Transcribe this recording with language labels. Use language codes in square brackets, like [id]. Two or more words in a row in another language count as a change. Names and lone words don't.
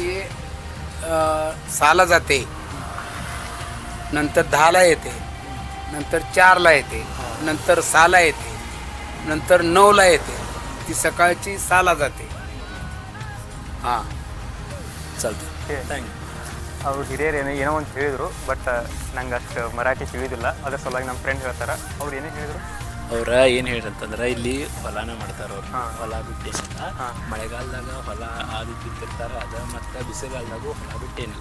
[mr] 6ला जाते, नंतर 10ला येते, नंतर 4ला येते, नंतर 6ला येते, नंतर 9ला येते. ती सकाळची 6ला जाते. हां, चालतं, थँक्यू. [kn] ಅವ್ರು ಹಿರಿಯರು ಏನೋ ಒಂದು ಹೇಳಿದರು, ಬಟ್ ನಂಗೆ ಅಷ್ಟು ಮರಾಠಿ ತಿಳಿಯೋದಿಲ್ಲ. ಅದ್ರ ಸಲುವಾಗಿ ನಮ್ಮ ಫ್ರೆಂಡ್ ಹೇಳ್ತಾರೆ. ಅವ್ರು ಏನೇ ಹೇಳಿದರು, ಅವ್ರ ಏನು ಹೇಳಿರಂತಂದ್ರೆ ಇಲ್ಲಿ ಹೊಲನ ಮಾಡ್ತಾರೆ ಅವ್ರು. ಹೊಲ ಬಿಟ್ಟೇನಿಲ್ಲ, ಮಳೆಗಾಲದಾಗ ಹೊಲ ಅದು ಬಿತ್ತಿರ್ತಾರೆ, ಅದು ಮತ್ತು ಬಿಸಿಗಾಲದಾಗೂ ಹೊಲ ಬಿಟ್ಟೇನಿಲ್ಲ.